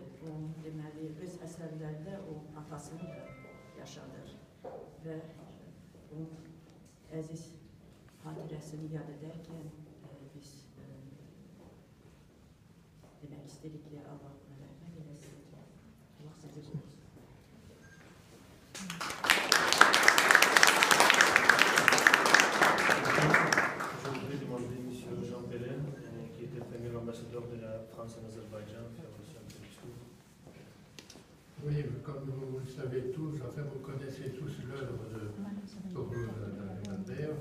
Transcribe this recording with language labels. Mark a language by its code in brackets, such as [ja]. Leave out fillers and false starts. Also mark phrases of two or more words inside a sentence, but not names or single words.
[az] O, deməli, öz əsərlərdə o atasını da yaşadır və onun əziz xatirəsini yad edərkən biz demək istədik ki, Allah ona rəhmət eləsin. Allah sizi qorusun. [fr] Je voudrais demander à M. Jean Pellin, qui était le premier ambassadeur de la France en Azerbaïdjan, faire aussi un petit discours. Oui, comme vous le savez tous, enfin vous connaissez tous l'œuvre de Toğrul Nərimanbəyev.